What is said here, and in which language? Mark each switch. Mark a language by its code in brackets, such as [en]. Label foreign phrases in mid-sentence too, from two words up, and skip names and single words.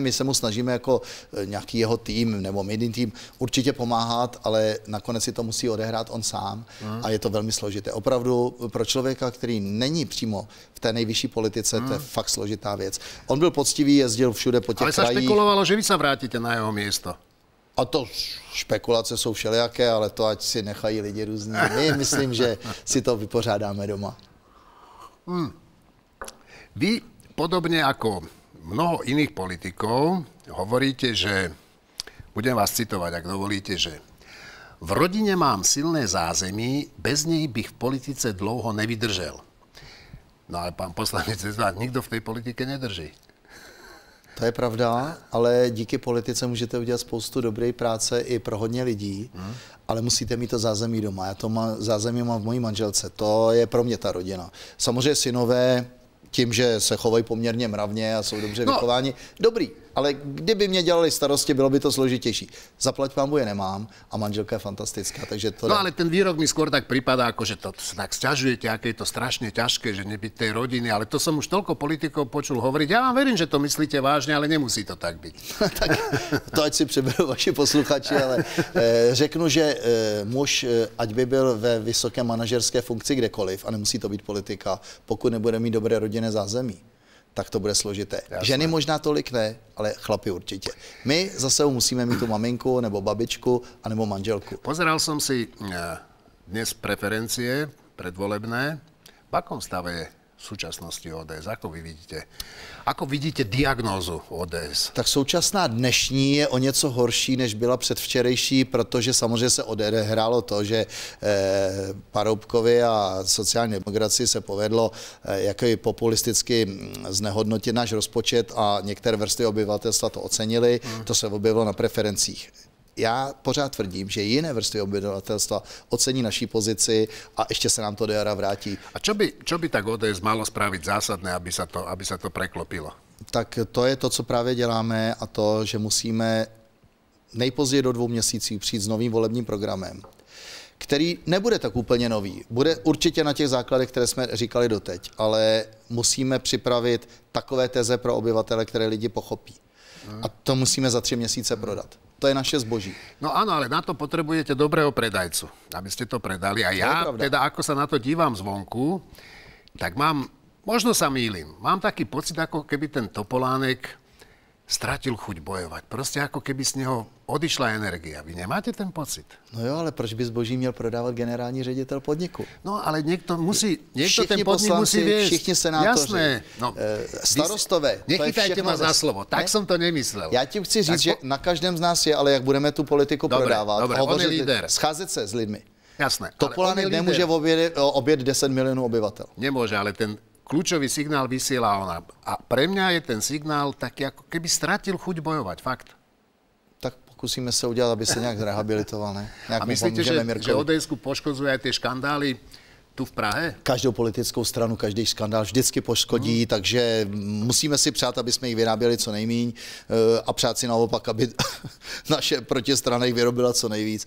[cs] My se mu snažíme jako nějaký jeho tým nebo mini tým určitě pomáhat, ale nakonec si to musí odehrát on sám a je to velmi složité. Opravdu pro člověka, který není přímo v té nejvyšší politice, to je fakt složitá věc. On byl poctivý, jezdil všude po těch krajích. Ale se špekulovalo, že vy se vrátíte na jeho místo. A to špekulace jsou všelijaké, ale to ať si nechají lidi různí. My myslím, že si to vypořádáme doma. [sk] Vy podobne ako mnoho iných politikov hovoríte, že, budem vás citovať, ak dovolíte, že v rodine mám silné zázemí, bez nej [cs] bych v politice dlouho nevydržel. [sk] No ale pán poslanec, nikdo v tej politike nedrží. [cs] To je pravda, ale díky politice můžete udělat spoustu dobré práce i pro hodně lidí, ale musíte mít to zázemí doma. Já to zázemí mám v mojí manželce, to je pro mě ta rodina. Samozřejmě synové, tím, že se chovají poměrně mravně a jsou dobře vychováni, dobrý, ale kdyby mě dělali starosti, bylo by to složitější. Zaplať pánbu je nemám a manželka je fantastická, takže to... [sk] No ale ten výrok mi skôr tak prípada, ako že to tak sťažujete, aké je to strašne ťažké, že nebyť tej rodiny, ale to som už toľko politikov počul hovoriť. Ja vám verím, že to myslíte vážne, ale nemusí to tak byť. [cs] Tak to ať si přeberou vaši posluchači, ale řeknu, že muž, ať by byl ve vysoké manažerské funkci kdekoliv, a nemusí to být politika, pokud nebude mít dobré rodinné zázemí, tak to bude složité. [sk] Jasné. [cs] Ženy možná tolik ne, ale chlapi určitě. My zase musíme mít tu maminku, nebo babičku, anebo manželku. [sk] Pozeral som si dnes preferencie predvolebné. V akom stave je v súčasnosti ODS? Ako vy vidíte? Ako vidíte diagnózu ODS? [cs] Tak současná dnešní je o něco horší, než byla předvčerejší, protože samozřejmě se odehrálo to, že Paroubkovi a sociální demokracii se povedlo jako populisticky znehodnotit náš rozpočet a některé vrstvy obyvatelstva to ocenili. To se objevilo na preferencích. Já pořád tvrdím, že jiné vrstvy obyvatelstva ocení naší pozici a ještě se nám to do jara vrátí. [sk] A čo by tak ODS malo spraviť zásadné, aby sa to preklopilo? [cs] Tak to je to, co právě děláme, a to, že musíme nejpozději do 2 měsíců přijít s novým volebním programem, který nebude tak úplně nový. Bude určitě na těch základech, které jsme říkali doteď, ale musíme připravit takové teze pro obyvatele, které lidi pochopí. A to musíme za 3 měsíce prodat. To je naše zboží. [sk] No áno, ale na to potrebujete dobrého predajcu, aby ste to predali. A ja, teda ako sa na to dívam zvonku, tak možno sa mýlim, mám taký pocit, ako keby ten Topolánek stratil chuť bojovať. Proste ako keby z neho odišla energia. Vy nemáte ten pocit? [cs] No jo, ale proč by zboží měl prodávat generální ředitel podniku? [sk] No, ale niekto ten podnik musí viesť. [cs] Všichni senátoři, [sk] jasné. No, [cs] starostové. [sk] Nechytajte ma za slovo. Tak som to nemyslel. [cs] Já ti chci říct, že na každém z nás je, ale jak budeme tu politiku prodávat, dobre, hovořit, scházet se s lidmi. [sk] Jasné. [cs] Topolánek nemůže obět 10 milionů obyvatel. [sk] Nemôže, ale ten kľúčový signál vysiela ona. A pre mňa je ten signál taký, ako keby stratil chuť bojovať. Fakt. [cs] Tak pokusíme se udělat, aby se nějak zrehabilitoval, ne? [sk] A myslíte, že ODS-ku poškodzuje aj tie škandály tu v Prahe? [cs] Každou politickou stranu, každý skandál vždycky poškodí, takže musíme si přát, aby jsme jich vyráběli co nejmíň a přát si naopak, aby naše protistrana jich vyrobila co nejvíc.